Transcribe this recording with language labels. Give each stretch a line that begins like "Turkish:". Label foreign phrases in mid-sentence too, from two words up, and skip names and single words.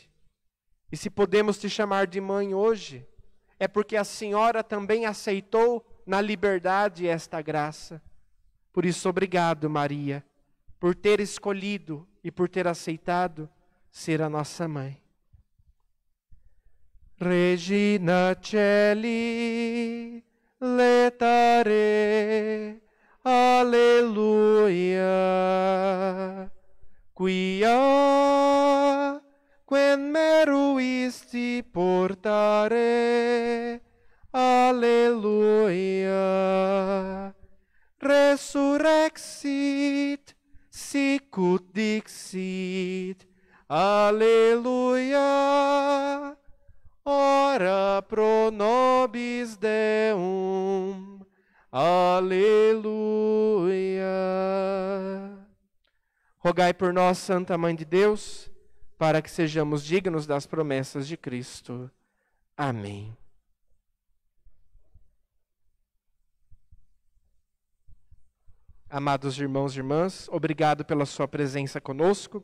Portuguese: E se podemos te chamar de mãe hoje, é porque a Senhora também aceitou na liberdade esta graça. Por isso, obrigado, Maria, por ter escolhido e por ter aceitado ser a nossa mãe.
Latin: Regina Celi, letare, alleluia, quia quem meruisti portare, alleluia, resurrexit, sicut dixit, alleluia, ora pro nobis Deum, aleluia.
Portuguese: Rogai por nós, Santa Mãe de Deus, para que sejamos dignos das promessas de Cristo. Amém. Amados irmãos e irmãs, obrigado pela sua presença conosco.